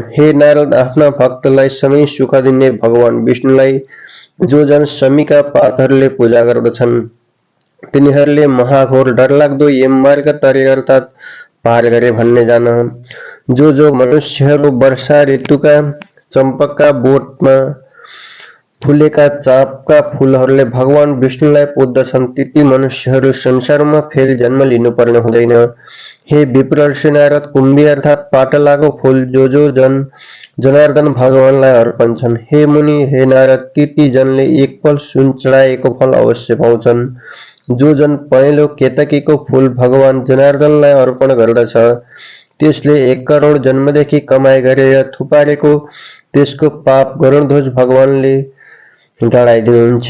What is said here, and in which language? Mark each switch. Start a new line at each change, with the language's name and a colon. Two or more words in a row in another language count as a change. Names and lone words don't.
Nepali: हे नारद, आफ्ना भक्तलाई सधैँ सुख दिने भगवान विष्णुलाई जो जन शमीका पातहरूले पूजा गर्दछन्, तिनीहरूले महाघोर डरलाग्दो यममार्ग तरे अर्थात पार गरे भन्ने जान। जो मनुष्यहरू वर्षा ऋतुका चम्पकका बोटमा फुलेका चापका फूलहरूले भगवान विष्णुलाई पूज्दछन् ती मनुष्यहरू संसारमा फेरि जन्म लिनुपर्ने हुँदैन। हे विप्र नारद, कुम्भी अर्थात पाटलाको फूल जो जनार्दन भगवानलाई अर्पण छन्। हे मुनि, हे नारद, ती जनले एक पल सुन चढाएको फल अवश्य पाउँछन्। जो जन पहेँलो केतकीको फूल भगवान जनार्दनलाई अर्पण गर्दछ त्यसले 1 करोड जन्मदेखि कमाइ गरेर थुपारेको त्यसको पाप गरुडध्वज भगवानले डढाइदिनुहुन्छ।